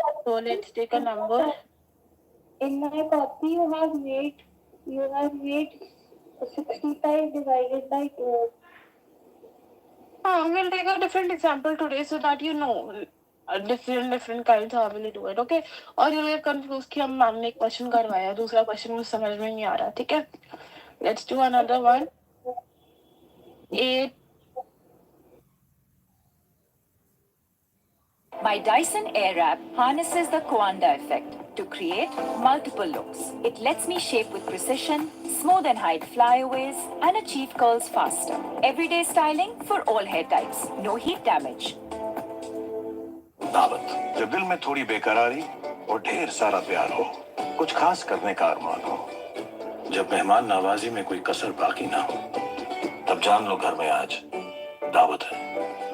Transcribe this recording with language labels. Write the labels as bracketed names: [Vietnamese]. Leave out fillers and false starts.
[English] So let's take a number. In my copy, you have made 65 divided by 2. We'll take a different example today so that you know different kinds how will you do it, okay? [Hindi] और [English] you'll get confused [Hindi] कि हम ma'am ने एक question करवाया, दूसरा question मुझे समझ में नहीं आ रहा, ठीक है? [English] Let's do another one. 8. My Dyson Airwrap harnesses the Coanda effect to create multiple looks. It lets me shape with precision, smooth and hide flyaways, and achieve curls faster. Everyday styling for all hair types. No heat damage. [Hindi] दावत जब दिल में थोड़ी बेकरारी और ढेर सारा प्यार हो, कुछ खास करने का अरमान हो, जब मेहमान नवाजी में कोई कसर बाकी ना हो, तब जान लो घर में आज दावत है.